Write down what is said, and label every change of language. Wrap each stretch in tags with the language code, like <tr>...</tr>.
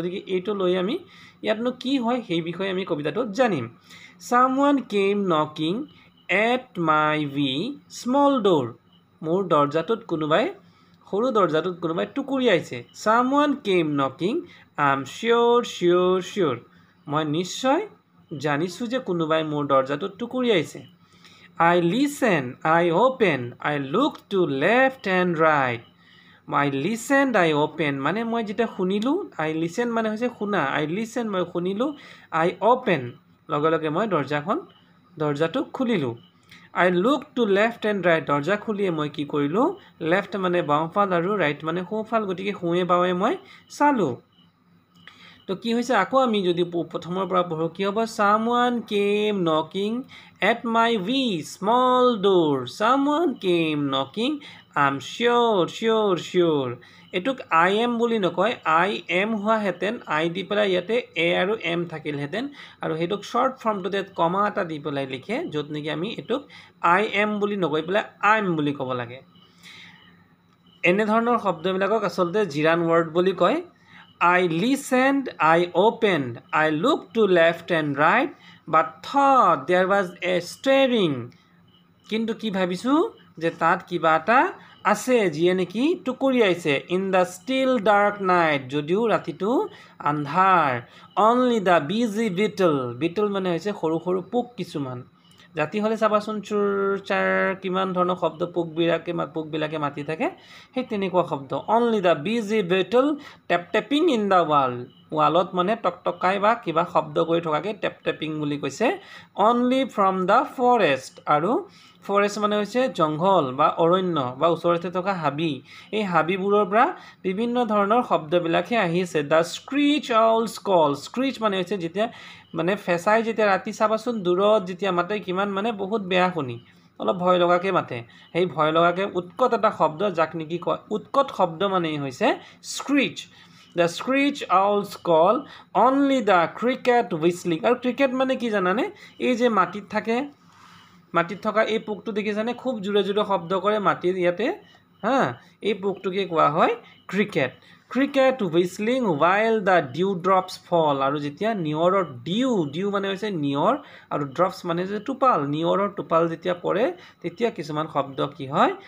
<as>গতিকে এইটো লৈ আমি ইয়াতনো কি হয় সেই বিষয়ে আমি কবিতাটোত জানিম।</as> <en>Someone came knocking at my wee small door।</en> <as>মোৰ দৰজাটোত কোনোবাই, সৰু দৰজাটোত কোনোবাই টুকুৰিয়াইছে।</as> <en>Someone came knocking, I'm sure।</en> <as>মই নিশ্চয় জানিছোঁ যে কোনোবাই মোৰ দৰজাটোত টুকুৰিয়াইছে।</as> <en>I listen, I open, I look to left and right।</en> <as>I listened, I open মানে মই যেতিয়া শুনিলোঁ, I listen মানে হৈছে শুনা, I listen মই শুনিলোঁ, I open লগে লগে মই দৰজাটো খুলিলোঁ। I look to left and right দৰজা খুলিয়ে মই কি কৰিলোঁ, লেফ্ট মানে বাওঁফাল আৰু ৰাইট মানে সোঁফাল, গতিকে সোঁৱে বাৱে মই চালোঁ। তো কি হৈছে, আকৌ আমি যদি প্ৰথমৰ পৰা পঢ়োঁ কি হ'ব?</as> <en>Someone came knocking at my wee small door। Someone came knocking, I'm sure।</en> <as>এইটোক I am বুলি নকয়, I am হোৱাহেঁতেন, I দি পেলাই ইয়াতে A আৰু M থাকিলহেঁতেন, আৰু সেইটোক শ্বৰ্ট ফৰ্মটোতে কমা এটা দি পেলাই লিখে, য'ত নেকি আমি এইটোক I am বুলি নকৈ পেলাই I'm বুলি ক'ব লাগে। এনেধৰণৰ শব্দবিলাকক আচলতে জিৰান ৱৰ্ড বুলি কয়।</as> <en>I listened, I opened, I looked to left and right, but thought there was a stirring।</en> <as>কিন্তু কি ভাবিছোঁ যে তাত কিবা এটা আছে যিয়ে নেকি টুকুৰিয়াইছে।</as> <en>In the still dark night</en> <as>যদিও ৰাতিটো আন্ধাৰ।</as> <en>Only the busy beetle</en> <as>মানে হৈছে সৰু সৰু পোক কিছুমান। ৰাতি হ'লে চাবাচোন চুৰ চাৰ কিমান ধৰণৰ শব্দ পোকবিলাকে মাতি থাকে, সেই তেনেকুৱা শব্দ।</as> <en>Only the busy beetle tapping in the wall।</en> <as>ৱালত মানে টকটকাই বা কিবা শব্দ কৰি থকাকে টেপিং বুলি কৈছে।</as> <en>Only from the forest</en> <as>আৰু ফৰেষ্ট মানে হৈছে জংঘল বা অৰণ্য বা ওচৰতে থকা হাবি, এই হাবিবোৰৰ পৰা বিভিন্ন ধৰণৰ শব্দবিলাকহে আহিছে।</as> <en>The screech owl's call।</en> <as>স্ক্ৰিচ মানে হৈছে যেতিয়া মানে ফেঁচাই যেতিয়া ৰাতি চাবাচোন দূৰত যেতিয়া মাতে কিমান মানে বহুত বেয়া শুনি, অলপ ভয় লগাকৈ মাতে। সেই ভয় লগাকৈ উৎকট এটা শব্দ, যাক নেকি কয় উৎকট শব্দ মানেই হৈছে স্ক্ৰিচ।</as> <en>The screech owl's call, only the cricket whistling।</en> <as>আৰু ক্ৰিকেট মানে কি জানানে? এই যে মাটিত থাকে, মাটিত থকা এই পোকটো দেখিছানে? খুব জোৰে জোৰে শব্দ কৰে মাটিৰ ইয়াতে, এই পোকটোকে কোৱা হয় cricket.</as> <en>Cricket whistling while the dewdrops fall।</en> <as>আৰু যেতিয়া নিয়ৰৰ ডিউ মানে হৈছে নিয়ৰ, আৰু ড্ৰপছ মানে হৈছে টোপাল, নিয়ৰৰ টোপাল যেতিয়া পৰে তেতিয়া কিছুমান শব্দ কি হয়?</as>